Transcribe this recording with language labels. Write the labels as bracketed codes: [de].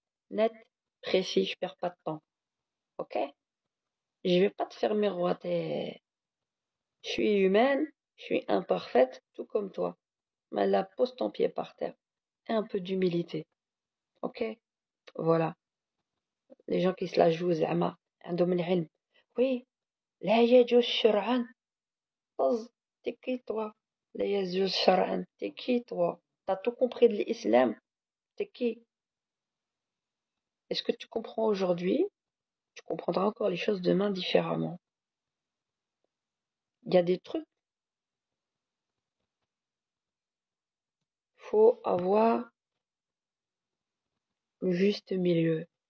[fr] Net, précis, je perds pas de temps. Ok? Je vais pas te faire miroiter. Je suis humaine, je suis imparfaite, tout comme toi. Mais là, pose ton pied par terre. Et un peu d'humilité. Ok? Voilà. Les gens qui se la jouent, zama, [ar] عندهم العلم. Oui, لا يجوز شرعا. طز. [fr] T'es qui, toi? [ar] لا يجوز شرعا. [fr] T'es qui, toi? T'as tout compris de l'islam? T'es qui? Est-ce que tu comprends aujourd'hui? Tu comprendras encore les choses demain différemment. Il y a des trucs, faut avoir le juste milieu.